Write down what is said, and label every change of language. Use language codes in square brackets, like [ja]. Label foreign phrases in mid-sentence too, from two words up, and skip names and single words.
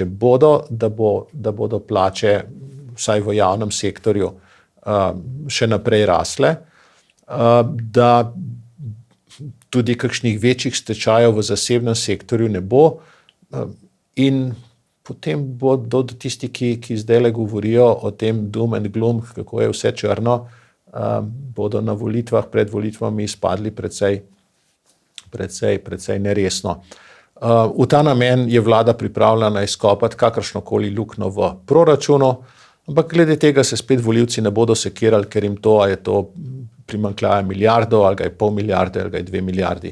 [sl] bodo, da bodo plače vsaj v javnem sektorju še naprej rasle, da tudi kakšnih večjih stečajev v zasebnem sektorju ne bo in potem bodo tisti, ki zdajle govorijo o tem [en] doom and gloom, [sl] kako je vse črno, bodo na volitvah, pred volitvami izpadli precej neresno. V ta namen je vlada pripravljena izkopati kakršnokoli luknjo v proračunu, ampak glede tega se spet volivci ne bodo sekirali, ker jim je to primanjkljaja milijardo, ali ga je pol milijarde, ali ga je 2 milijardi.